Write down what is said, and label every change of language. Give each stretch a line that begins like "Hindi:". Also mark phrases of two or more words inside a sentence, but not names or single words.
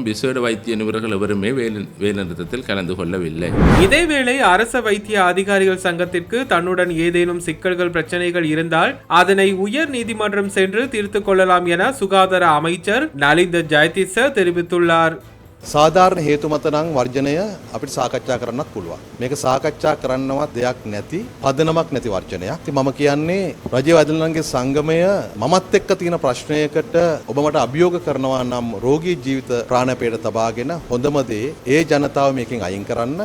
Tamil: விசேட வைத்திய நிபுணர்கள் எவருமே வேலை நிறுத்தத்தில் கலந்து கொள்ளவில்லை. இதேவேளை அரச வைத்திய அதிகாரிகள் சங்கத்திற்கு தன்னுடன் ஏதேனும் சிக்கல்கள் பிரச்சனைகள் இருந்தால் அதனை உயர் நீதிமன்றம் சென்று தீர்த்து கொள்ளலாம் என சுகாதார அமைச்சர் நலிந்த ஜெயதிச தெரிவித்துள்ளார்.
Sinhala: සාධාරණ හේතු මත නම් වර්ජනය අපිට සාකච්ඡා කරන්නත් පුළුවන්. මේක සාකච්ඡා කරන්නවත් දෙයක් නැති පදනමක් නැති වර්ජනයක්. ඉතින් මම කියන්නේ රජයේ වෛද්‍යවරුන්ගේ සංගමය මමත් එක්ක තියෙන ප්‍රශ්නයකට ඔබ මට අභියෝග කරනවා නම් රෝගී ජීවිත ප්‍රාණපේට තබාගෙන හොඳම දේ ඒ ජනතාව මේකෙන් අයින් කරන්න.